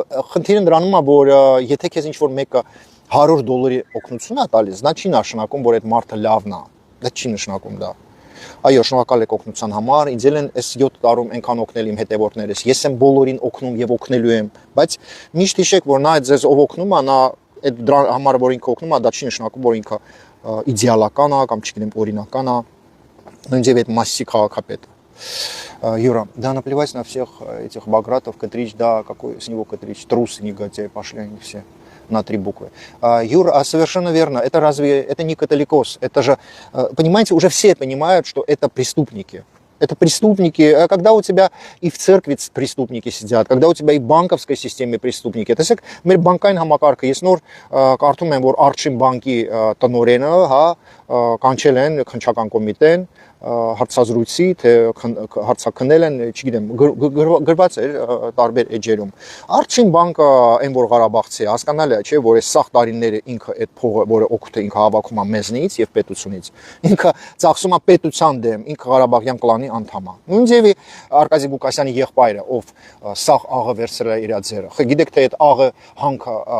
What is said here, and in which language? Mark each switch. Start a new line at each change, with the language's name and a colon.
Armenian: խնդիրը դրանում ա, որ եթե քեզ ինչ-որ մեկը $100 օգնություն ա տալիս, դա չի նշանակում, որ այդ մարդը լավն ա։ Դա չի նշանակում դա։ Այո, շնորհակալ եք օգնության համար, ինձ էլ են այս 7 տարում այնքան օգնել իմ հետևորդներս։ Ես եմ բոլորին օգնում եւ օգնելու եմ, բայց միշտ հիշեք, որ նա այդ ձեզ ով օգնում է, նա այդ դրա համար որ ինքը օգնում է, դա չի նշանակում, որ ինքը իդեալական է կամ չգիտեմ օրինական է։ Նույնիսկ այդ Մասիսի քաղաքապետը։
Russian: Юра, да, наплевать на всех этих Багратов, Катрич, да, какой с него Катрич, трус, негодяй, пошли они все на 3 буквы. Юра, совершенно верно, это не католикос, это же, понимаете, уже все понимают, что это преступники. Это преступники, когда у тебя и в церкви преступники сидят, когда у тебя и в банковской системе преступники.
Armenian: Տեսեք, մեր բանկային համակարգը ես նոր կարդում եմ, որ Արչին բանկի տնօրենը, հա, կանչել են քննչական կոմիտեն, հարցազրույցի, թե հարցաքննել են, չգիտեմ, գրված էր տարբեր էջերում։ Արչին բանկը այն որ Ղարաբաղցի է, հասկանալի է, չէ, որ այս սաղ տարիները ինքը այդ փողը, որը օգուտը ինքը հավաքում է մեզնից եւ պետությունից, ինքը ծախսում է պետության դեմ, ինքը Ղարաբաղյան կլանի անդամ է։ Նույն ձևի Արկադի Ղուկասյանի եղբայրը, ով սաղ աղը վերցրել է իր ձեռը։ Գիտեք թե այդ աղը հանքը